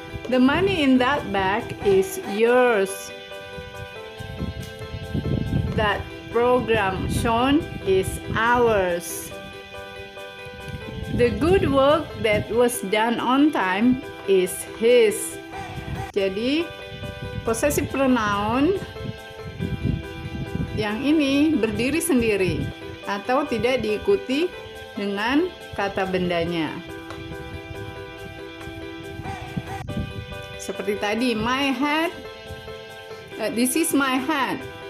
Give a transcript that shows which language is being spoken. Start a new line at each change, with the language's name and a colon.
English: The money in that bag is yours. That program shown is ours. The good work that was done on time is his.
Indonesian: Jadi, possessive pronoun yang ini berdiri sendiri atau tidak diikuti dengan kata bendanya. Seperti tadi,
English: my hat, this is my hat.